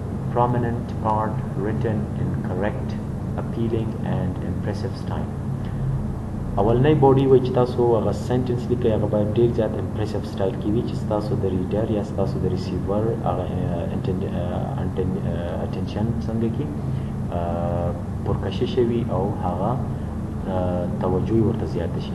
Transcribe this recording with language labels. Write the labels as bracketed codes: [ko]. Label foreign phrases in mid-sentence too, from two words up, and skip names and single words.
[en] prominent part written in correct, appealing and impressive style. [ps] اولنی بودی وای چې تاسو هغه سنټنس لیکئ هغه باید ډیر زیات امپریسیو سټایل کې وي چې تاسو د ریډر یا تاسو د ریسیور هغه اټینشن څنګه کې پرکشش وي او هغه توجه ورته زیات شي.